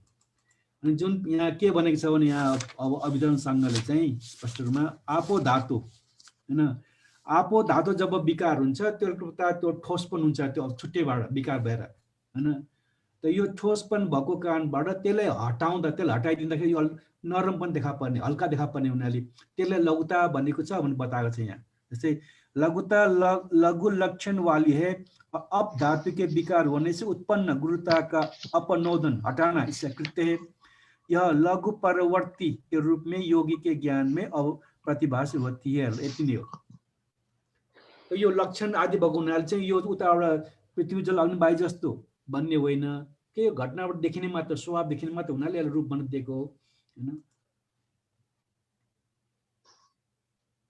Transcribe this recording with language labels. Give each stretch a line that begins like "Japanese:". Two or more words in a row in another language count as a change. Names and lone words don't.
Nepali: अनि जुन यहाँ के भनेको छ भने यहाँ अब अभिधर्म संघले चाहिँ स्पष्ट रूपमा आपो धातु हैन, आपो धातु जब विकार हुन्छ त्यो ठोसपन हुन्छ, त्यो छुट्टैबाट विकार भएर हैन। त यो ठोसपन भएको कारणबाट त्यसलाई हटाउँदा त्यसलाई हटाइदिँदाखेरि यो नरमपन देखा पर्ने हल्का देखा पर्ने हुनाले त्यसलाई लघुता भनेको छ भन्ने बताएको छ यहाँ।
Hindi: जस्तै लघुता लघु लक्षण वाली है, अप धातु के विकार होने से उत्पन्न गुरुता का अपनोदन हटाना इससे कृत्य है। यह लघु परवर्ती के रूप में योगी के ज्ञान में अब प्रतिभाषित होती है।
Nepali: यति नै हो। तो यो लक्षण आदि भएको हुनाले चाहिँ यो उताबाट पृथ्वी जल अग्नि वायु जस्तो भन्ने होइन, के यो घटनाबाट देखिने मात्र स्वभाव देखिने मात्र हुनाले यसलाई रूप बन्न दिएको हो हैन।